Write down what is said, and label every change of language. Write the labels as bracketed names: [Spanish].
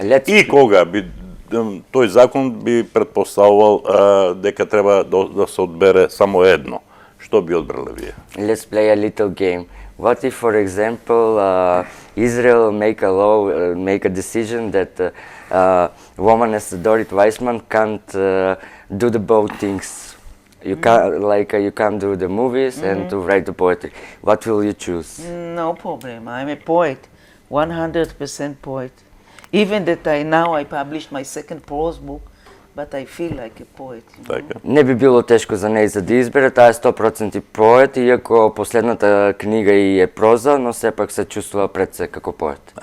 [Macedonian] И кога би тој закон би претпоставувал дека треба да се одбере само едно. Што би одбрале вие? [English] Let's play a little game. What if, for example, Israel make a law, make a decision that woman as Dorit Weissman can't do the both things. You can't do the movies and to write the poetry. What will you choose? No problem. I'm a poet, 100% poet. Even that I published my second prose book, but I feel like a poet. [Macedonian] Не би било тешко за неј за да избере, таа е 100% поет, иако последната книга и е проза, но сепак се чувствува пред се како поет.